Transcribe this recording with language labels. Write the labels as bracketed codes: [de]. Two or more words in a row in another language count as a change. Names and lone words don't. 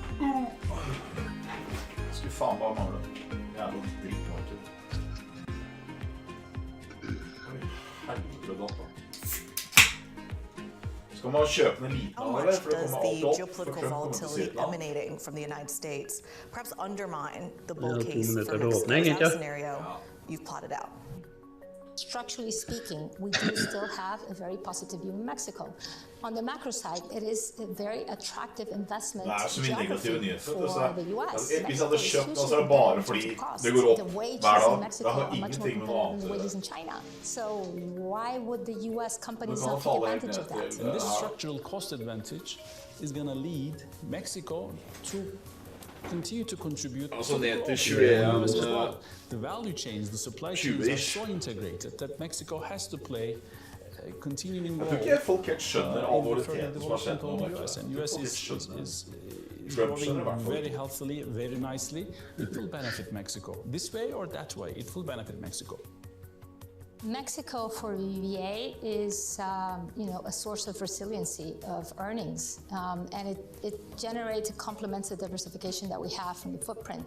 [no] Skulle faen bare mangle. Jævla drittmarked. Oi, helvete datt da. Skal man kjøpe en liten av, eller? For det kommer alt opp. [en] Geopolitical volatility emanating from the United States perhaps undermine the bull case for next scenario you've plotted out? Structurally speaking, we do still have a very positive view in Mexico. On the macro side, it is a very attractive investment geography for the US. [no] Hvis jeg hadde kjøpt, så er det bare fordi det går opp hver dag. Det har ingenting med noe annet å gjøre. [en] So why would the US companies not take advantage of that? And this structural cost advantage is going to lead Mexico to continue to contribute [no] altså ned til [en] 21 the value chains, the supply chains are so integrated that Mexico has to play a continuing role. [no] Jeg tror ikke folk helt skjønner alvoriteten som har skjedd nå. [en] And US is growing very healthily, very nicely. It will benefit Mexico. This way or that way, it will benefit Mexico. Mexico for BBVA is, a source of resiliency of earnings, and it generates a complementary diversification that we have from the footprint.